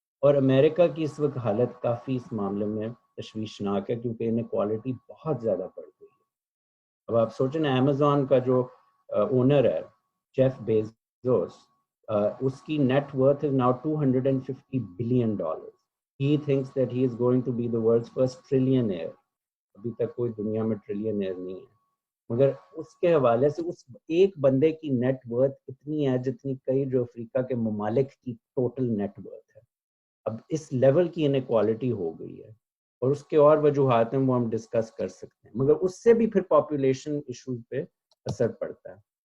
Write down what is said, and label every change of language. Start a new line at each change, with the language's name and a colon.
Urdu: اور امریکہ کی اس وقت حالت کافی اس معاملے میں تشویشناک ہے کیونکہ انیکوالٹی بہت زیادہ بڑھ گئی ہے. اب آپ سوچیں نا، امیزون کا جو اونر ہے جیف بیزوس، اس کی net worth
English: is now
Urdu: $250 billion.
English: He thinks that he is going to be the world's first trillionaire.
Urdu: ابھی تک کوئی دنیا میں ٹریلینئر نہیں ہے، مگر اس کے حوالے سے اس ایک بندے کی نیٹ ورتھ اتنی ہے جتنی کئی جو افریقہ کے ممالک کی ٹوٹل نیٹ ورتھ ہے. اب اس لیول کی انیکوالٹی ہو گئی ہے، اور اس کے اور وجوہات ہیں وہ ہم ڈسکس کر سکتے ہیں، مگر اس سے بھی پھر پاپولیشن ایشوز پہ اثر پڑتا ہے.